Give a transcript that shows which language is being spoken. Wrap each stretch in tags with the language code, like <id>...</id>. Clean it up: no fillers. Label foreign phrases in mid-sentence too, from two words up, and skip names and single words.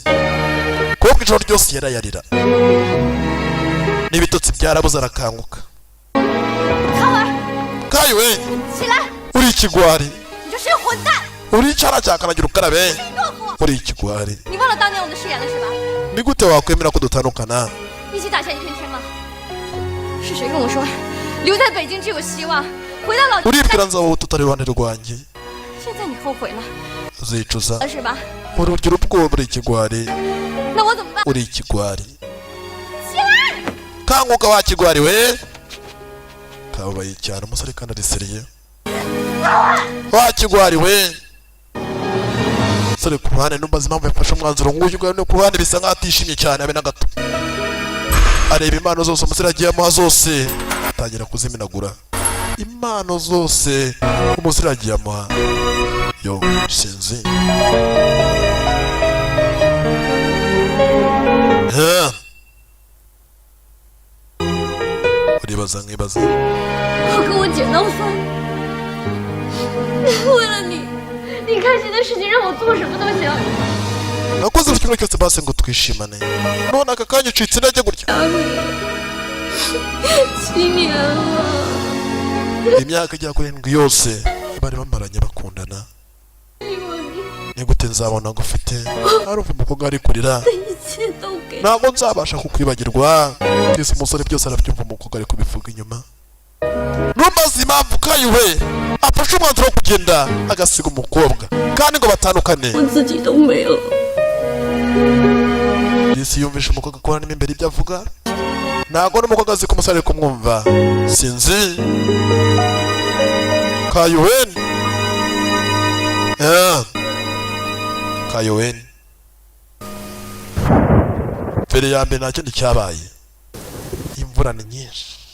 <rw>Kubwo ijoro ryose yarayarira n'ibitotsi byarabuze arakanguka. Kayiwe uri ikigwari, uri icyana cyakanagira ukarabe, uri ikigwari. Ni gute wakwemera ko dutandukana?</rw> <zh>是谁跟我说留在北京只有希望，回到老家？</zh> <rw>uribwira nzabaho tutari iruhande rwanjye.</rw> <zh>现在你后悔了，</zh> <rw>uzicuza</rw> <zh>是吧？</zh> <rw>urugira ubwoba, uri ikigwari,</rw> <zh>那我怎么办？</zh> <rw>uri ikigwari. Kanguka wa kigwari we, kabaye cyane umusore kandi ariseriye. Wa kigwari we, sore ku ruhande numbaza impamvu yafashe umwanzuro nk'uyu, no ku ruhande bisa nkaho atishimye cyane abe na gato. Areba impano zose umusore agiye amuha zose, atangira kuziminagura impano zose umusore agiye amuha. Yo sinzi uribaza nkibaza.</rw> <zh>我跟我姐闹翻，为了你，你开心的事情让我做什么都行。</zh> <rw>nakoze buri kimwe cyose basi ngo twishimane, none aka kanya ucitse intege gutya.</rw> <zh>7 年了，</zh> <rw>imyaka igera kuri 7 yose bari bamaranye bakundana. Ni gute nzabona ngo ufite arumva umukobwa ari kurira? Ntabwo nzabasha kukwibagirwa. Ese umusore byose arabyumva, umukobwa ari kubivuga inyuma. Numbaza impamvu Kayiwe afashe umwanzuro wo kugenda agasiga umukobwa kandi ngo batandukane.</rw> <zh>我自己都没了。</zh> <rw>Isi yumvisha umukobwa ko harimo imbere ibyo avuga, ntabwo n'umukobwa azi ko umusore ari kumwumva. Sinzi Kayiwe, Kayiwe mbere ya mbere nta kindi cyabaye, imvura ni nyinshi.</rw>